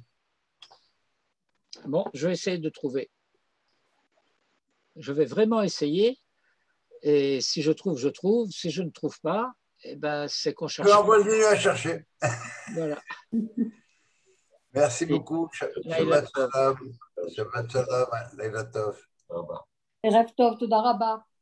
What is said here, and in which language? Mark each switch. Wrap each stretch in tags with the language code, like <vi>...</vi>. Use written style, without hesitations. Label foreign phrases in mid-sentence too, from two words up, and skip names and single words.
<fr>Bon, je vais essayer de trouver. Je vais vraiment essayer. Et si je trouve, je trouve. Si je ne trouve pas, eh ben, c'est qu'on cherche. On va continuer à chercher. Voilà. Merci beaucoup.</fr> <he>שבת שלום. שבת שלום. לילה טוב. ערב טוב, תודה רבה.</he>